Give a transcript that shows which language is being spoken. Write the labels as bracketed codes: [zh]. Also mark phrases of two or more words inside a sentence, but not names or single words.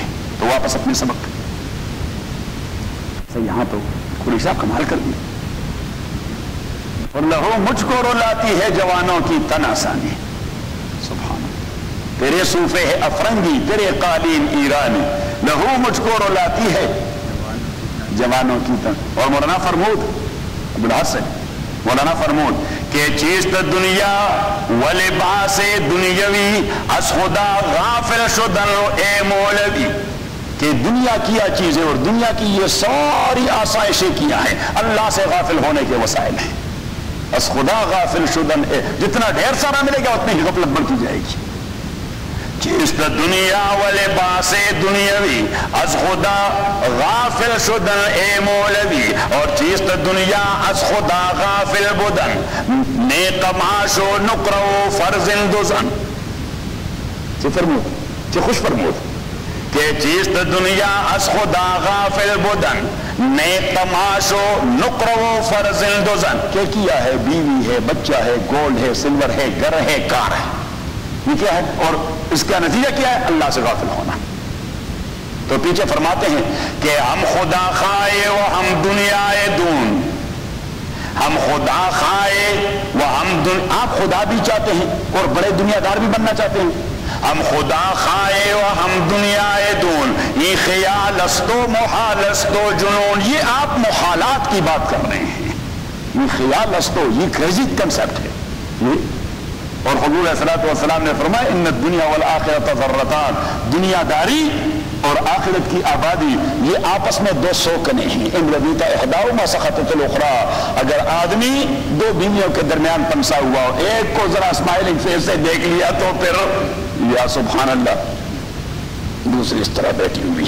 [ur] تو واپس اپنے سبق سے، یہاں تو قریشی صاحب کمال کر دیا. اور لہو مجھ کو رلاتی ہے جوانوں کی تن آسانی. [ar] سبحان اللہ. [ur] تیرے صوفے ہے افرنگی، تیرے قالین ایرانی، لہو مجھ کو رلاتی ہے جوانوں کی تن۔ اور [fa] مولانا فرمود ابوالحسن مولانا فرمود کہ چیز دنیا و لباس دنیاوی از خدا غافل شدن اے مولوی، [ur] کہ دنیا کیا چیزیں اور دنیا کی یہ ساری آسائشیں کیا ہیں اللہ سے غافل ہونے کے وسائل ہیں۔ [fa] از خدا غافل شدن اے، [ur] جتنا ڈھیر سارا ملے گا اتنی ہی غفلت بڑھتی جائے گی۔ [fa] چیز دنیا و لباس دنیاوی از خدا غافل شدن اے مولوی، اور چیز دنیا از خدا غافل بدن نیک معاش و نقر و فرزند زن۔ چی فرمود؟ چی خوش فرمود کہ چیز دنیا از خدا غافل بدن نیک معاش و نقر و فرزند زن، [ur] کہ کیا ہے، بیوی ہے، بچہ ہے، گولڈ ہے، سلور ہے، گھر ہے، کار ہے، یہ کیا ہے؟ اور اس کا نتیجہ کیا ہے؟ اللہ سے غافل ہونا۔ تو پیچھے فرماتے ہیں کہ [fa] ہم خدا خائے و ہم دنیا دون، ہم خدا خائے و ہم [ur] آپ خدا بھی چاہتے ہیں اور بڑے دنیا دار بھی بننا چاہتے ہیں۔ [fa] ہم خدا خائے و ہم دنیا دون، یہ خیال است و محال است و جنون، [ur] یہ آپ محالات کی بات کر رہے ہیں، یہ [fa] خیال است [ur] و یہ [en] crazy concept [ur] ہے۔ اور حضور [ar] صلی اللہ علیہ وسلم [ur] نے فرمایا [ar] ان الدنیا والآخرۃ ذرتان، [ur] دنیا داری اور آخرت کی آبادی یہ آپس میں دو سوکنے ہیں، [ar] ان رضیت احداہما سخطت الاخری، [ur] اگر آدمی دو بیویوں کے درمیان پنسا ہوا ہو، ایک کو ذرا [en] smiling face [ur] سے دیکھ لیا تو پھر [ar] یا سبحان اللہ [ur] دوسری اس طرح بیٹھی ہوئی۔